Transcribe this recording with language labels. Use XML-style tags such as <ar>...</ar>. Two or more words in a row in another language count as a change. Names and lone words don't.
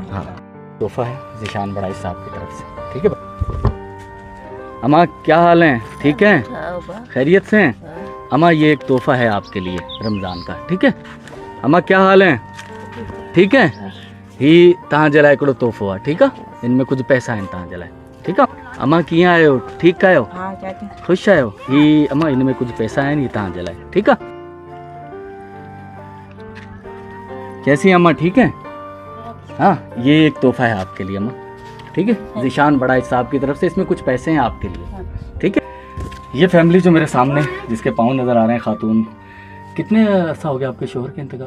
<hi>हाँ तोहफ़ा है ज़िशान बड़ाइश साहब की तरफ से। ठीक है भाई। अम्मा क्या हाल है? ठीक है, खैरियत से हैं? अम्मा ये एक तोहफ़ा है आपके लिए रमज़ान का। ठीक है अम्मा, क्या हाल है? ठीक है,</hi> <sd>ही तहाँ जलाए कड़ो तोहफ़ो आहे।</sd> <hi>ठीक है,</hi> <sd>इनमें कुछ पैसा आहिनि तहाँ जलाए।</sd> <hi>ठीक है अम्मा,</hi> <sd>कीअं आहियो? ठीकु आहियो? ख़ुशि आहियो? ही अम्मा इनमें कुछ पैसा आहिनि, ही तहाँ जलाए।</sd> <hi>ठीक है, कैसी अम्मा, ठीक है? हाँ ये एक तोहफ़ा है आपके लिए अम्मा। ठीक है, ज़िशान बड़ाइश साहब की तरफ से, इसमें कुछ पैसे हैं आपके लिए। ठीक है, ये फैमिली जो मेरे सामने जिसके पाँव नज़र आ रहे हैं, खातून, कितने अर्सा हो गया आपके शोहर के इंतकाल?</hi>